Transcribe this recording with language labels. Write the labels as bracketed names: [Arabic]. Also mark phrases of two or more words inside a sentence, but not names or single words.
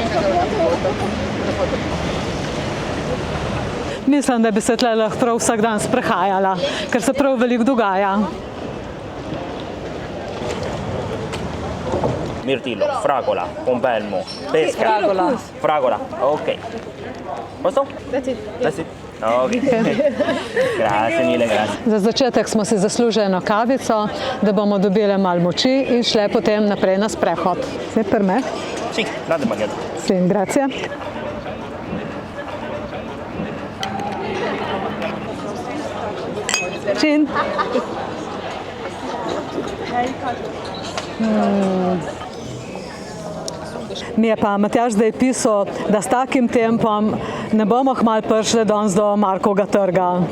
[Slovenian] Mislim, da bi se tle lahko prav vsak dan sprehajala, ker se prav veliko dogaja. [Italian] Mirtillo, fragola, pombelmo, pesca. Fragola. Fragola, ok. Posto? [English] That's it. That's it. [Italian] Ok. Grazie mille, grazie. [Slovenian] Za začetek smo si zaslužili eno kavico, da bomo dobile malo moči in šle potem naprej na sprehod. [Italian] Zdaj per me? Sì, grande baguette. Sì, grazie. Čin. [Slovenian] Mi je pa Matjaž zdaj pisal, da s takim tempom ne bomo kmalu prišli danes do Markovega trga.